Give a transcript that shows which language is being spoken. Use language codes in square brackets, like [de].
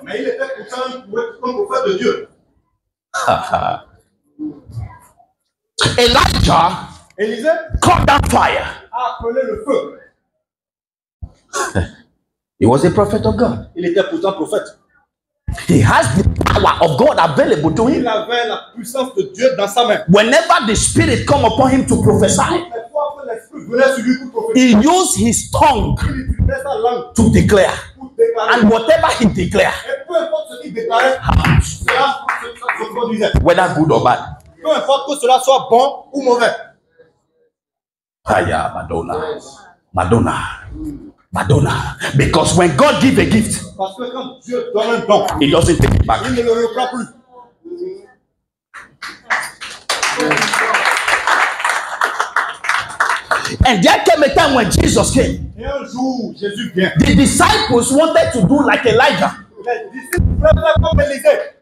[fr] Mais il était pourtant un prophète de Dieu. [en] Elijah [fr] Élisée [en] called down fire. [fr] a appelé le feu. [en] He was a prophet of God. [fr] Il était pourtant prophète. [en] He has the power of God available to [fr] Il [en] him. [fr] avait la puissance de Dieu dans sa main. [en] Whenever the Spirit come upon him to prophesy, [fr] Les fois que l'Esprit venait sur lui pour prophétiser, [en] he used his tongue [fr] il utilisait sa langue [en] to declare. [fr] pour déclarer. [en] And whatever he declared, [fr] Et peu importe ce qu'il déclarait, cela se produisait. [en] whether good or bad. [fr] Peu importe que cela soit bon ou mauvais. Aya, Madonna. Madonna. Madonna. [en] Because when God gives a gift, [fr] Parce que quand Dieu donne un don, [en] he doesn't take it back. [fr] il ne le reprend plus. [en] And there came a time when Jesus came. [fr] Et un jour, Jésus vient. [en] The disciples wanted to do like Elijah. [fr] Les disciples voulaient faire comme Élisée.